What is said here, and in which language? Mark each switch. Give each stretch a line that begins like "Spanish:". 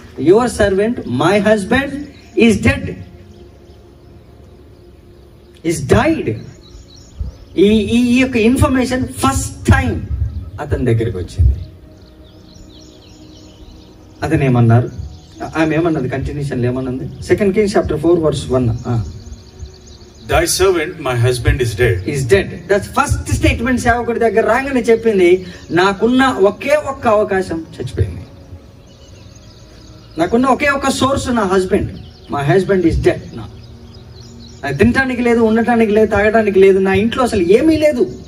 English: Your servant, my husband, is dead. Is died.
Telugu: ఈ యొక్క information first time అతని దగ్గరికి వచ్చింది. అతను ఏమన్నారు? ఆమె ఏమన్నది? కంటిన్యూషన్ ఏమన్నది?
English: 2 Kings chapter 4 verse 1. Thy servant, my husband, is dead. Is dead. That's first statement.
Telugu: సేవకుడి దగ్గర రాగానే చెప్పింది, నాకున్న ఒకే ఒక్క అవకాశం చచ్చిపోయింది. నాకున్న ఒకే ఒక్క సోర్స్ నా husband.
English: My husband is dead.
Telugu: నాకు తినటానికి లేదు, ఉండటానికి లేదు, తాగడానికి లేదు, నా ఇంట్లో అసలు ఏమీ లేదు.